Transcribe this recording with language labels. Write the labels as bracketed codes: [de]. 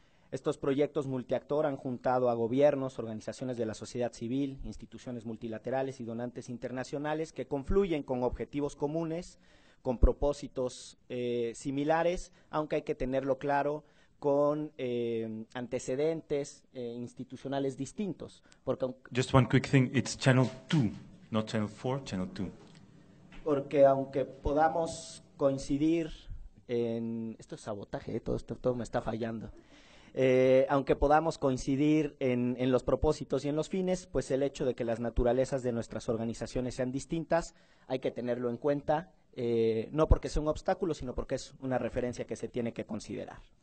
[es] Estos proyectos multiactor han juntado a gobiernos, organizaciones de la sociedad civil, instituciones multilaterales y donantes internacionales que confluyen con objetivos comunes, con propósitos similares, aunque hay que tenerlo claro, con antecedentes institucionales distintos. [en] Just one quick thing, it's channel 2, not channel 4, channel 2. [es] Porque aunque podamos coincidir en... Esto es sabotaje, todo me está fallando. Aunque podamos coincidir en los propósitos y en los fines, pues el hecho de que las naturalezas de nuestras organizaciones sean distintas, hay que tenerlo en cuenta, no porque sea un obstáculo, sino porque es una referencia que se tiene que considerar.